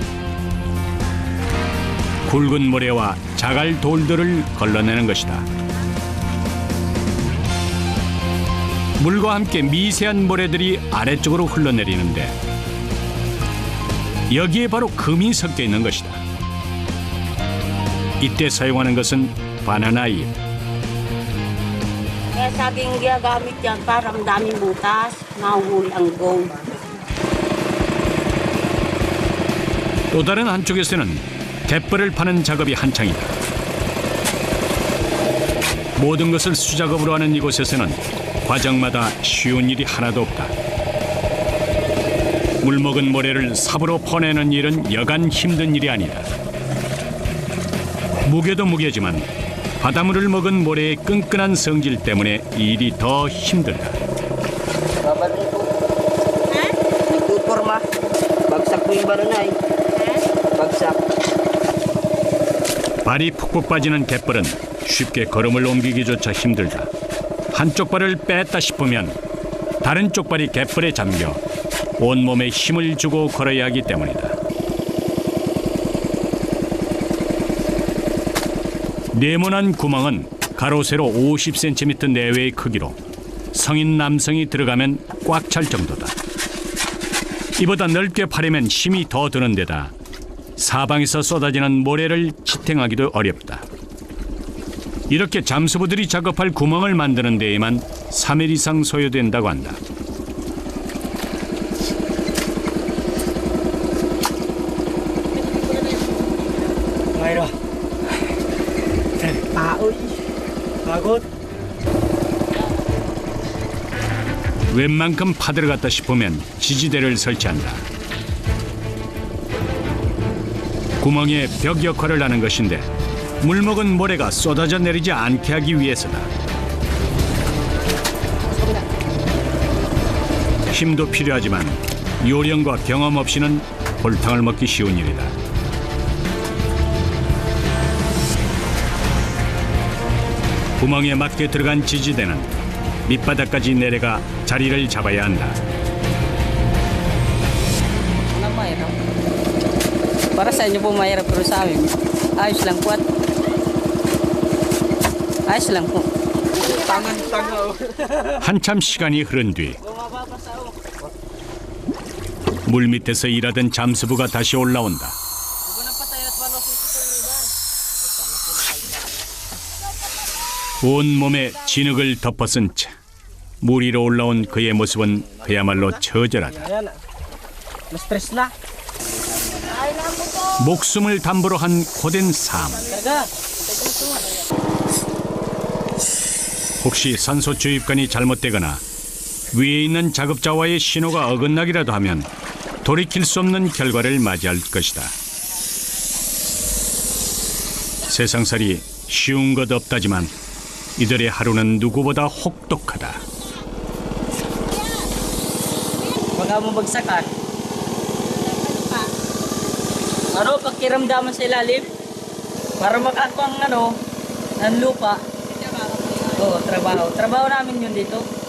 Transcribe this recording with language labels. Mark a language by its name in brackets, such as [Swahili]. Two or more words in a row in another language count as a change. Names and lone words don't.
[Korean] 굵은 모래와 자갈 돌들을 걸러내는 것이다. 물과 함께 미세한 모래들이 아래쪽으로 흘러내리는데 여기에 바로 금이 섞여 있는 것이다. 이때 사용하는 것은 바나나 잎. [Filipino] Kaya saging ginagamit yan para daming butas, mahuhuli ang gold. [Korean] 또 다른 한쪽에서는 갯벌을 파는 작업이 한창이다. 모든 것을 수작업으로 하는 이곳에서는 과정마다 쉬운 일이 하나도 없다. 물먹은 모래를 삽으로 퍼내는 일은 여간 힘든 일이 아니다. 무게도 무게지만 바닷물을 먹은 모래의 끈끈한 성질 때문에 이 일이 더 힘들다. Nagtuporma. [Filipino] Bagsak po yung baranay. Bagsak. [Korean] 발이 푹푹 빠지는 갯벌은 쉽게 걸음을 옮기기조차 힘들다. 한쪽 발을 뺐다 싶으면 다른 쪽 발이 갯벌에 잠겨 온몸에 힘을 주고 걸어야 하기 때문이다. 네모난 구멍은 가로 세로 50cm 내외의 크기로 성인 남성이 들어가면 꽉 찰 정도다. 이보다 넓게 파려면 힘이 더 드는 데다 사방에서 쏟아지는 모래를 지탱하기도 어렵다. 이렇게 잠수부들이 작업할 구멍을 만드는 데에만 3일 이상 소요된다고 한다. Mayro. [Filipino] Paoy. Pagod. [Korean] 웬만큼 파들어갔다 싶으면 지지대를 설치한다. 구멍에 벽 역할을 하는 것인데 물먹은 모래가 쏟아져 내리지 않게 하기 위해서다. 힘도 필요하지만 요령과 경험 없이는 골탕을 먹기 쉬운 일이다. 구멍에 맞게 들어간 지지대는 밑바닥까지 내려가 자리를 잡아야 한다. [Filipino] Mahirap. Para sa inyo po mahirap pero sa amin, ayos lang po at ayos lang po. [Korean] 한참 시간이 흐른 뒤 물밑에서 일하던 잠수부가 다시 올라온다. 온몸에 진흙을 덮어쓴 채 물 위로 올라온 그의 모습은 그야말로 처절하다. [Filipino] Ayan. Na-stress na. [Korean] 목숨을 담보로 한 고된 삶. [Filipino] Talaga. [Korean] 혹시 산소 주입관이 잘못되거나 위에 있는 작업자와의 신호가 어긋나기라도 하면 돌이킬 수 없는 결과를 맞이할 것이다. 세상살이 쉬운 것 없다지만 이들의 하루는 누구보다 혹독하다. [Filipino] Baka mabagsakan. Ano, pakiramdaman sa ilalim? Para makakuha ng lupa. Oo, trabaho. Trabaho namin yun dito.